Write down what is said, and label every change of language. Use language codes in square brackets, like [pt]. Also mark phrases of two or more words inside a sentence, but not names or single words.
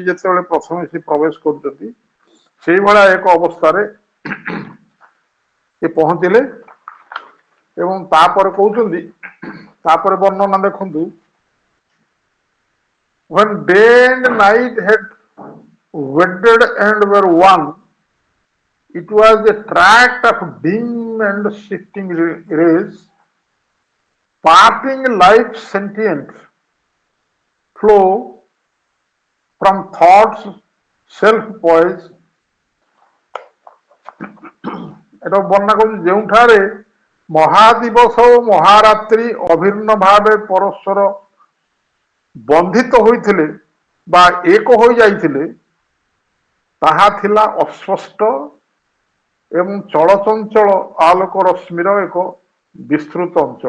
[or] ଯେତେବେଳେ ପ୍ରଥମେ ସେ ପ୍ରବେଶ କରୁଛନ୍ତି, ସେଇଭଳିଆ ଏକ ଅବସ୍ଥାରେ ସେ ପହଞ୍ଚିଲେ ଏବଂ ତାପରେ କହୁଛନ୍ତି, ତାପରେ ବର୍ଣ୍ଣନା ଦେଖନ୍ତୁ, [en] when day and night had wedded and were one, it was a tract of dim and shifting rays, parting life sentient flow from thoughts self poise। [or] এটা ବର୍ଣ୍ଣନା କରୁଛି, ଯେଉଁଠାରେ ମହାଦିବସ ଓ ମହାରାତ୍ରି ଅଭିନ୍ନ ଭାବେ ପରସ୍ପର ବନ୍ଧିତ ହୋଇଥିଲେ ବା ଏକ ହୋଇଯାଇଥିଲେ, ତାହା ଥିଲା ଅସ୍ପଷ୍ଟ ଏବଂ ଚଳଚଞ୍ଚଳ ଆଲୋକ ରଶ୍ମିର ଏକ ବିସ୍ତୃତ ଅଞ୍ଚଳ।